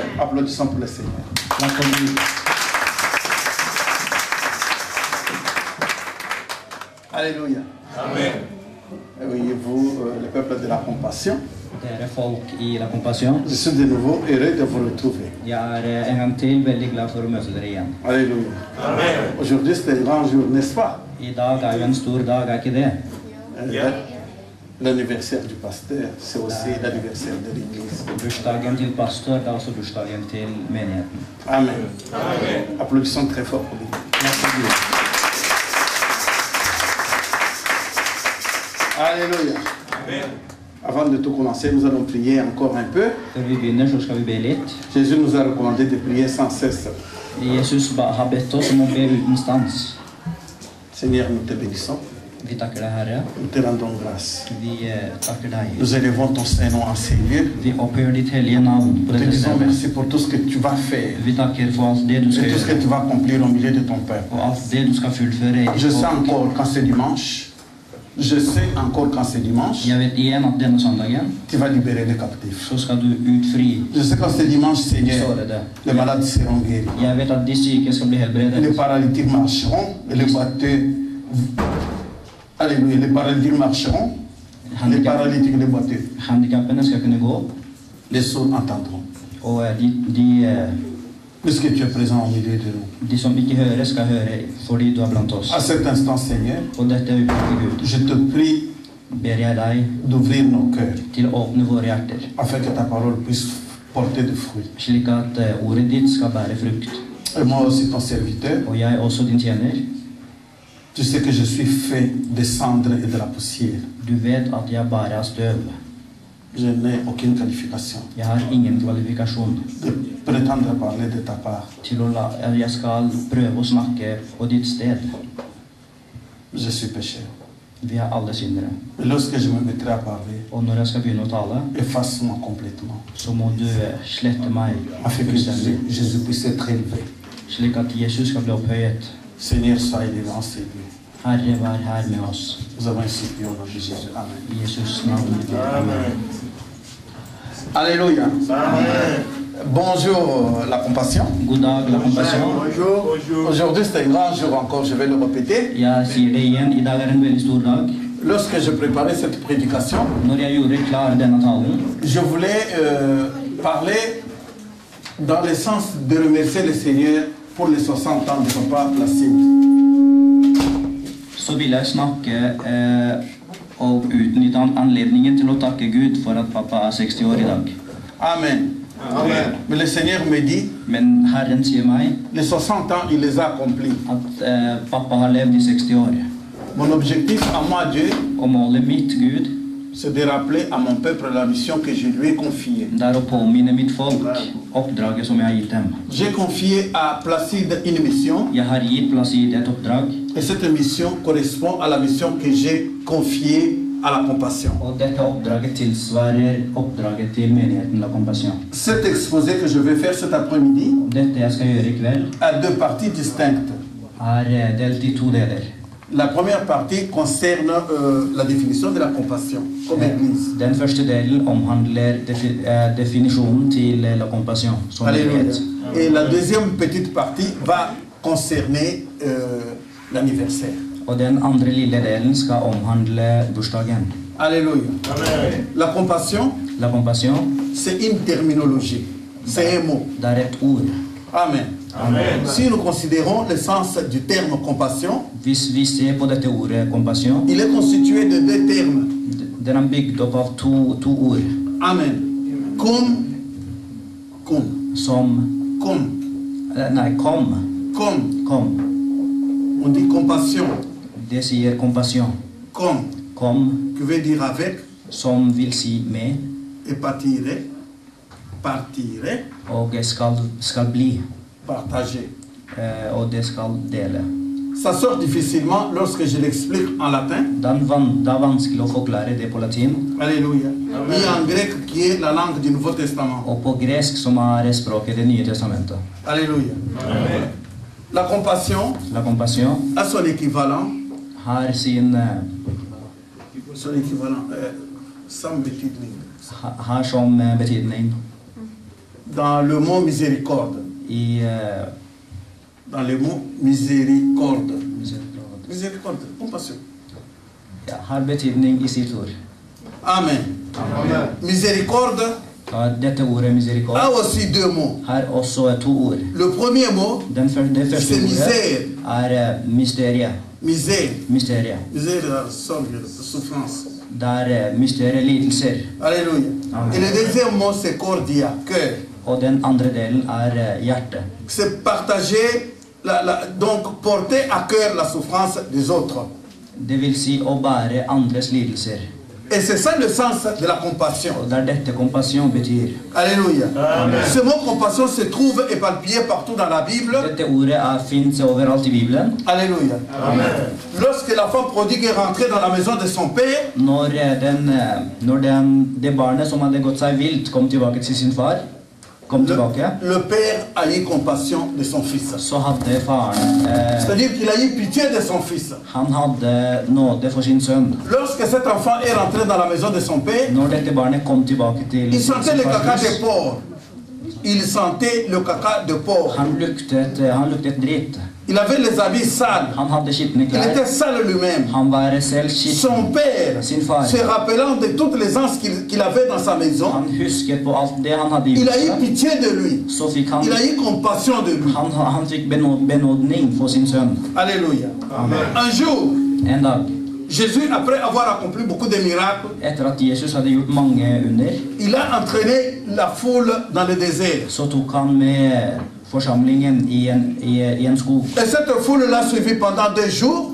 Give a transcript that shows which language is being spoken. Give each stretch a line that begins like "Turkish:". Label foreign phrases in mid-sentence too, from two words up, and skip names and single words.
French: Applaudissons pour le Seigneur. Alléluia. Amen. Voyez-vous, le peuple de la compassion,
Norwegian: Dere folk I La Compassion.
French: je suis de nouveau heureux de vous retrouver.
Norwegian: Jeg en gang til veldig glad for å møte dere igjen.
French: Alléluia. Amen. Aujourd'hui, c'est un grand jour, n'est-ce pas?
Norwegian: I dag jo en stor dag, ikke det?
French: L'anniversaire du pasteur, c'est aussi l'anniversaire de l'Église.
Norwegian: Bursdagen til pastor, det også bursdagen til menigheten.
French: Amen. Amen. Applaudissons très fort pour lui. Alléluia. Amen. Avant de tout commencer, nous allons prier encore un peu.
Norwegian: Før vi begynner, så skal vi be litt.
French: Jésus nous a recommandé de prier sans cesse.
Norwegian: Jesus har bedt oss om å be uten stans.
French: Seigneur, nous te bénissons.
Norwegian: Vi takker deg, Herre.
French: Nous te rendons grâce.
Norwegian: Vi takker deg.
French: Nous élevons ton Saint-Nom en ces lieux.
Norwegian: Vi opphøyer ditt hellige navn på
French: Nous te
Norwegian: dette
French: disons
Norwegian: stedet.
French: merci pour tout ce que tu vas faire
Norwegian: Vi takker for alt det du
French: et
Norwegian: skal
French: tout ce que
Norwegian: gjøre,
French: tu vas accomplir au milieu de ton peuple.
Norwegian: og alt det du skal fullføre I
French: Je sais
Norwegian: ditt folk.
French: encore quand c'est dimanche. Je sais encore quand c'est dimanche.
Norwegian: Jeg vet igjen at denne søndagen
French: Tu vas libérer les captifs.
Norwegian: så skal du utfri
French: Je sais quand c'est dimanche, Seigneur,
Norwegian: sårede.
French: les malades seront guéris.
Norwegian: Jeg vet at de syke skal bli
French: Les
Norwegian: helbredet.
French: paralytiques marcheront et les boiteux. Alléluia. Les paralytiques marcheront, les paralytiques et les boiteux.
Norwegian: Handikappene skal kunne gå,
French: Les sourds entendront.
Norwegian: og
French: Puisque tu es présent au milieu de nous.
Norwegian: de som ikke hører, skal høre fordi du er blant oss.
French: À cet instant, Seigneur,
Norwegian: På dette øyeblikket, Gud,
French: je te prie
Norwegian: ber jeg deg
French: d'ouvrir nos cœurs
Norwegian: til å åpne våre hjerter,
French: afin que ta parole puisse porter de fruits.
Norwegian: slik at ordet ditt skal bære frukt.
French: Et moi aussi, ton serviteur,
Norwegian: Og jeg også din tjener.
French: tu sais que je suis fait de cendres et de la poussière.
Norwegian: Du vet at jeg bare er støv.
French: Je n'ai aucune qualification
Norwegian: Jeg har ingen kvalifikasjon
French: de prétendre parler de ta part.
Norwegian: til jeg skal prøve å snakke på ditt sted.
French: Je suis pécheur.
Norwegian: Vi er alle syndere.
French: Et lorsque je me mettrai à parler,
Norwegian: Og når jeg skal begynne å tale,
French: efface-moi complètement,
Norwegian: så må du slette meg
French: afin que
Norwegian: fullstendig,
French: Jésus puisse être élevé.
Norwegian: slik at Jesus skal bli opphøyet.
French: Seigneur, sois élevé en ces lieux.
Norwegian: Herre, vær her med oss.
French: Nous avons ainsi prié au nom de Jésus. Amen.
Norwegian: I Jesus navn. Vi ber.
French: Amen. Alléluia. Bonjour, la compassion.
Norwegian: God dag, La Compassion.
French: Bonjour. Aujourd'hui, c'est un grand jour encore, je vais le répéter.
Norwegian: Jeg sier det igjen, I dag er en veldig stor dag.
French: Lorsque je préparais cette prédication,
Norwegian: Når jeg gjorde klar denne talen,
French: je voulais parler dans le sens de remercier le Seigneur pour les 60 ans de Papa Placide.
Norwegian: så vil jeg snakke og utnytte anledningen til å takke Gud for at pappa er 60 år I dag.
French: Amen. Amen. Mais le Seigneur me dit,
Norwegian: Men Herren sier meg
French: les 60 ans, il les a accomplis.
Norwegian: at pappa har levd I 60 år.
French: Mon objectif à moi, Dieu,
Norwegian: Og målet mitt, Gud,
French: c'est de rappeler à mon peuple la mission que je lui ai confiée.
Norwegian: det er å påminne mitt folk oppdraget som jeg har gitt dem.
French: J'ai confié à Placide une mission,
Norwegian: Jeg har gitt Placide et oppdrag,
French: et cette mission correspond à la mission que j'ai confiée à la compassion.
Norwegian: og dette oppdraget tilsvarer oppdraget til menigheten La Compassion.
French: Cet exposé que je vais faire cet après-midi
Norwegian: Dette jeg skal gjøre I kveld,
French: a deux parties distinctes.
Norwegian: er delt I 2 deler.
French: La première partie concerne la définition de la compassion comme église.
Norwegian: Den første delen omhandler definisjonen til La Compassion som
French: Alléluia.
Norwegian: menighet.
French: Et la deuxième petite partie va concerner l'anniversaire.
Norwegian: Og den andre lille delen skal omhandle bursdagen.
French: Alléluia. Amen. La compassion,
Norwegian: La Compassion,
French: c'est une terminologie. C'est un mot.
Norwegian: det er et ord.
French: Amen. Amen. Si nous considérons le sens du terme compassion,
Norwegian: Hvis vi ser på dette ordet kompasjon,
French: il est constitué de deux termes.
Norwegian: den er bygd opp av to ord.
French: Amen. Kom.
Norwegian: Nei, kom.
French: On dit compassion.
Norwegian: Det sier kompasjon. Kom,
French: Qui veut dire avec.
Norwegian: som vil si med,
French: Et partire.
Norwegian: og skal bli,
French: Partager.
Norwegian: og det skal dele.
French: Ça sort difficilement lorsque je l'explique en latin.
Norwegian: Det er vanskelig å forklare det på latin,
French: Alléluia. Et en grec qui est la langue du Nouveau Testament.
Norwegian: og på gresk, som er språket i Det nye testamentet.
French: Alléluia. La compassion
Norwegian: La compassion
French: a son équivalent.
Norwegian: har sin
French: Son équivalent. Sans betydning.
Norwegian: har som betydning
French: Dans le mot miséricorde.
Norwegian: i
French: Dans le mot miséricorde. Miséricorde. Compassion.
Norwegian: ja, har betydning i sitt ord.
French: Amen. Miséricorde
Norwegian: Dette ordet misericorde
French: a aussi deux mots.
Norwegian: har også to ord.
French: Le premier mot,
Norwegian: Det første
French: c'est
Norwegian: ordet
French: misère.
Norwegian: er mysteriet.
French: Misère.
Norwegian: Mysteriet.
French: Misère, sorgue, souffrance.
Norwegian: Det er mysteriet, lidelser.
French: Alléluia. Amen. Et le deuxième mot, c'est cordia, cœur.
Norwegian: Og den andre delen er hjertet.
French: C'est partager, donc porter à cœur la souffrance des autres.
Norwegian: Det vil si å bære andres lidelser.
French: Et c'est ça le sens de la compassion.
Norwegian: Og det er dette kompasjon betyr.
French: Alléluia. Ce mot compassion se trouve éparpillé partout dans la Bible.
Norwegian: Dette ordet finnes overalt i Bibelen.
French: Alléluia. Lorsque la femme prodigue est rentrée dans la maison de son père,
Norwegian: Når det barnet som hadde gått seg vilt, kom tilbake til sin far,
French: le père a eu compassion de son fils.
Norwegian: så hadde faren
French: C'est-à-dire qu'il a eu pitié de son fils.
Norwegian: han hadde nåde for sin sønn.
French: Lorsque cet enfant est rentré dans la maison de son père,
Norwegian: Når dette barnet kom tilbake til
French: il sentait
Norwegian: sin
French: le
Norwegian: fars
French: caca
Norwegian: hus,
French: de porc. Il sentait le caca de porc.
Norwegian: han luktet dritt.
French: Il avait les habits sales.
Norwegian: Han hadde skitne
French: Il
Norwegian: klær.
French: était sale lui-même.
Norwegian: Han var selv skitten.
French: Son père,
Norwegian: Sin far.
French: se rappelant de toutes les anses qu'il avait dans sa maison,
Norwegian: Han husket på alt det han hadde i
French: il a eu
Norwegian: huset.
French: pitié de lui.
Norwegian: Så fikk han
French: Il a eu compassion de lui.
Norwegian: Han fikk benådning for sin sønn.
French: Alléluia. Un jour,
Norwegian: En dag,
French: Jésus, après avoir accompli beaucoup de miracles,
Norwegian: etter at Jesus hadde gjort mange under,
French: il a entraîné la foule dans le désert.
Norwegian: så tok han med forsamlingen i en skog.
French: Et cette foule l'a suivi pendant 2 jours.